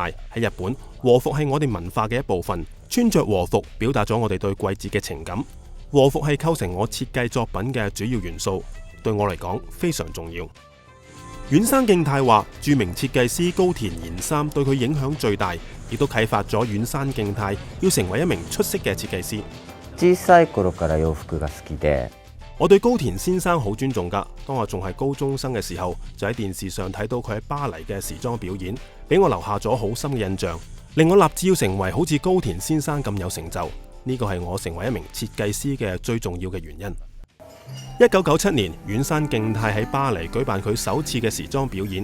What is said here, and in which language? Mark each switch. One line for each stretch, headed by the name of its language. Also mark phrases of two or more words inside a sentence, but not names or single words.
Cantonese: 喺日本，和服係我哋文化嘅一部分，穿着和服表達咗我哋對季節嘅情感。和服係構成我設計作品嘅主要元素，對我嚟講非常重要。丸山敬太話，著名設計師高田賢三對佢影響最大，亦都啟發咗丸山敬太要成為一名出色嘅設計師。
Japanese: 小さい頃から洋服が好きで，
Cantonese: 我對高田先生好尊重㗎。當我仲係高中生嘅時候，就喺電視上睇到佢喺巴黎嘅時裝表演，俾我留下咗好深嘅印象，令我立志要成為好似高田先生咁有成就。呢個係我成為一名設計師嘅最重要嘅原因。1997年，丸山敬太喺巴黎舉辦佢首次嘅時裝表演。